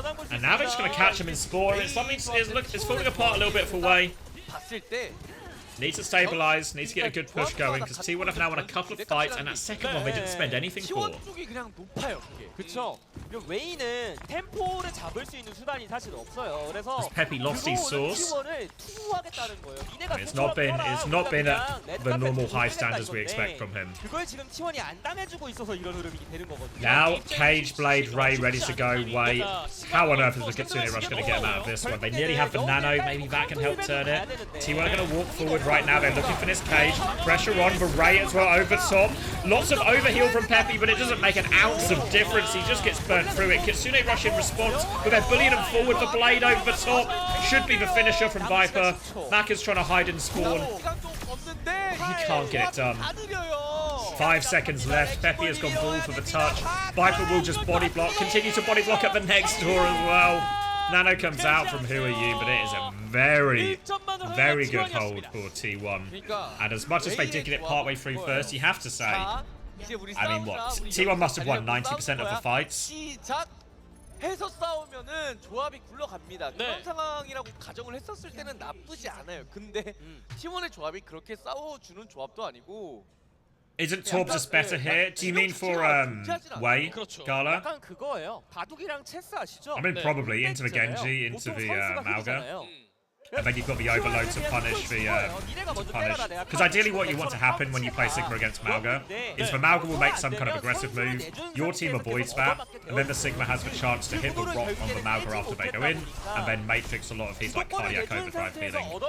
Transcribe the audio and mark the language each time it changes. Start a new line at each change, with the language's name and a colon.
English: And now they're just going to catch him in spawn. It's falling apart a little bit for Wei. Needs to stabilize, needs to get a good push going, because T1 have now won a couple of fights, and that second one they didn't spend anything for.
Korean: 그쵸. 웨이는 템포를 잡을 수 있는 수단이 사실 없어요. 그래서
English: Has Pepe lost his source?
Korean: 투구하겠다는 거예요.
English: It's not been at the normal high standards we expect from him.
Korean: 그걸 지금 T1이 안 당해주고 있어서 이런 흐름이 되는 거거든요.
English: Now, Cage, Blade, Ray ready to go. Wei. How on earth is the Kitsune Rush going to get him out of this one? They nearly have the Nano. Maybe that can help turn it. T1 are going to walk forward right now. They're looking for this Cage. Pressure on for Ray as well over top. Lots of overheal from Pepe, but it doesn't make an ounce of difference. He just gets burnt through it. Kitsune Rush in response, but they're bullying him forward. The Blade over the top. Should be the finisher from Viper. Maka's trying to hide and spawn. He can't get it done. 5 seconds left. Pepe has gone ball for the touch. Viper will just body block. Continue to body block at the next door as well. Nano comes out from Who Are You, but it is a very, very good hold for T1. And as much as they did get it partway through first, you have to say, I mean, what? T1 must have won 90% of the fights.
Korean: 해서 싸우면은 조합이 굴러갑니다. 그런 상황이라고 가정을 했었을 때는 나쁘지 않아요. 근데 T1의 조합이 그렇게 싸워주는 조합도 아니고.
English: Isn't Torb just better here? Do you mean for Wei, Gala?
Korean: 약간 그거예요. 바둑이랑 체스 아시죠?
English: I mean, probably into the Genji, into the Mauga. And then you've got the overload to punish the because ideally what you want to happen when you play Sigma against Mauga is the Mauga will make some kind of aggressive move, your team avoids that, and then the Sigma has the chance to hit the rock on the Mauga after they go in, and then Matrix a lot of his like cardiac overdrive feeling.